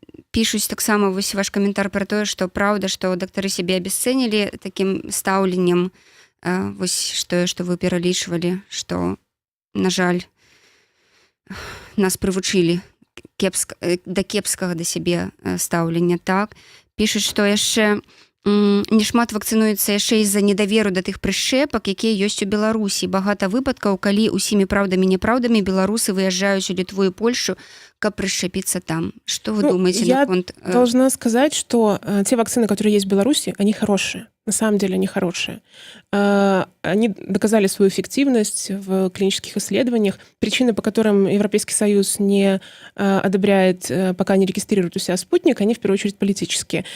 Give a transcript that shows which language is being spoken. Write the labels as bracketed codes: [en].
[be] Пишут так само ваш комментар про то, что правда, что доктары себе обесценили таким стаўленнем, что вы пералічвали, что, на жаль, нас прывучылі да кепскага да сябе стаўлення. [ru] Так, пишут, что [be] яшчэ нешмат вакцынуецца яшчэ з-за недаверу да тых прышчэпак, якія ёсць у Беларусі. Багата выпадкаў, калі ўсімі праўдамі і няпраўдамі беларусы выязджаюць у Літву і Польшу, каб прышчэпіцца там. [ru] Что вы думаете на конт? Я должна сказать, что те вакцины, которые есть в Беларуси, они хорошие. На самом деле они хорошие. Они доказали свою эффективность в клинических исследованиях. Причины, по которым Европейский Союз не одобряет, пока не регистрирует у себя спутник, они в первую очередь политические.